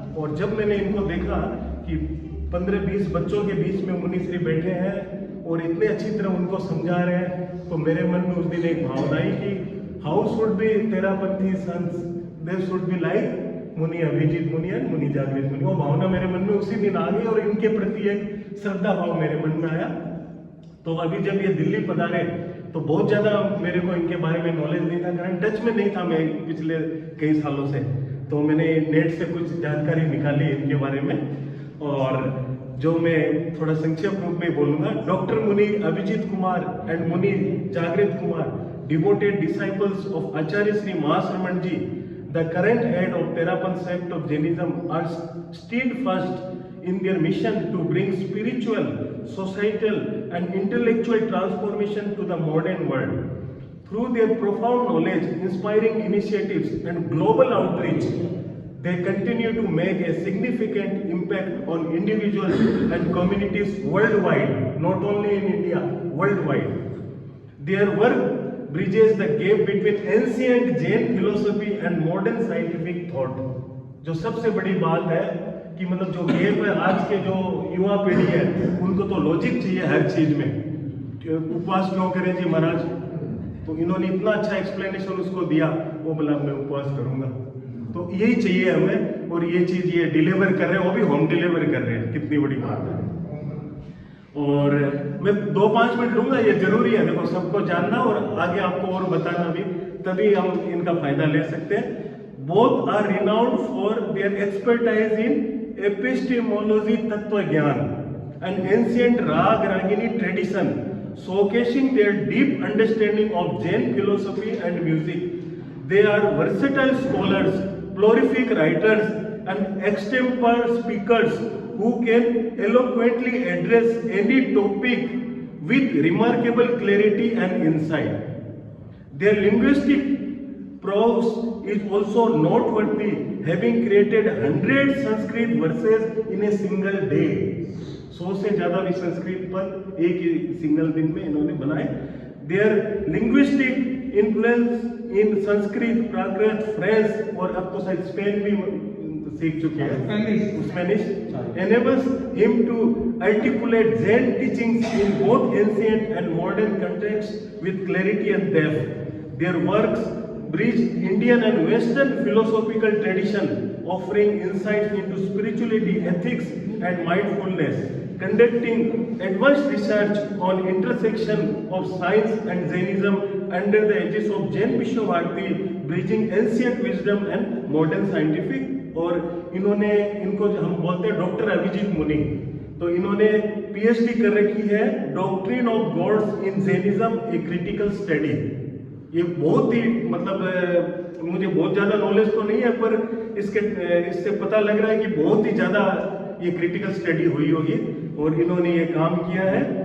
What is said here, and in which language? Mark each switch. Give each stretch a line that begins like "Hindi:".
Hindi: और जब मैंने इनको देखा कि 15-20 बच्चों के बीच में मुनिश्री बैठे हैं और इतने अच्छी तरह उनको समझा रहे हैं, तो मेरे मन में उस दिन एक भावना आई कि
English: How should be Terapanthi sons, they should be like Muni Abhijit Muni and Muni Jagrut Muni.
Hindi: वो भावना मेरे मन में उसी दिन आ गई और इनके प्रति एक श्रद्धा भाव मेरे मन में आया। तो अभी जब ये दिल्ली पधारे तो बहुत ज़्यादा मेरे को इनके बारे में नॉलेज नहीं था, कारण टच में नहीं था मैं पिछले कई सालों से। तो मैंने नेट से कुछ जानकारी निकाली इनके बारे में, और जो मैं थोड़ा संक्षेप रूप में बोलूँगा।
English: Doctor Muni Abhijit Kumar and Muni Jagrut Kumar, devoted disciples of Acharya Shri Mahashraman ji, the current head of Theravada sect of Jainism, are steadfast in their mission to bring spiritual, societal and intellectual transformation to the modern world. Through their profound knowledge, inspiring initiatives and global outreach, they continue to make a significant impact on individuals and communities worldwide, not only in India, worldwide. Their work bridges the gap between ancient Jain philosophy and modern scientific thought.
Hindi: जो सबसे बड़ी बात है कि मतलब जो gap है, आज के जो युवा पीढ़ी है उनको तो लॉजिक चाहिए हर चीज में। उपवास क्यों करें जी महाराज, तो इन्होंने इतना अच्छा एक्सप्लेनेशन उसको दिया, वो बोला मैं उपवास करूंगा। तो यही चाहिए हमें, और ये चीज ये डिलीवर कर रहे हैं, वो भी होम डिलीवर कर रहे हैं, कितनी बड़ी बात है। और मैं 2-5 मिनट लूंगा, ये जरूरी है देखो सबको जानना और आगे आपको और बताना भी, तभी हम इनका फायदा ले सकते हैं।
English: Both are renowned for their expertise in epistemology, tattva gyan, and ancient raga ragini tradition, showcasing their deep understanding of Jain philosophy and music. They are versatile scholars, prolific writers and extempore speakers who can eloquently address any topic with remarkable clarity and insight. Their linguistic prose is also noteworthy, having created 100 Sanskrit verses in a single day.
Hindi: 100 से ज़्यादा भी संस्कृत पर एक ही single दिन में इन्होंने बनाए।
English: Their linguistic influence in Sanskrit, Prakrit, French
Hindi: और अब तो शायद स्पेन भी सीख चुके हैं,
English: Spanish, enables him to articulate Zen teachings in both ancient and modern contexts with clarity and depth. Their works bridge Indian and Western philosophical tradition, offering insights into spirituality, ethics, and mindfulness, conducting advanced research on intersection of science and Jainism under the aegis of Jain Vishwabharati, bridging ancient wisdom and modern scientific।
Hindi: और इन्होंने, इनको हम बोलते हैं doctor Abhijit मुनि, तो इन्होंने PhD कर रखी है
English: Doctrine of gods in Jainism, a critical study.
Hindi: ये बहुत ही मतलब मुझे बहुत ज़्यादा नॉलेज तो नहीं है, पर इससे पता लग रहा है कि बहुत ही ज़्यादा ये क्रिटिकल स्टडी हुई होगी और इन्होंने ये काम किया है।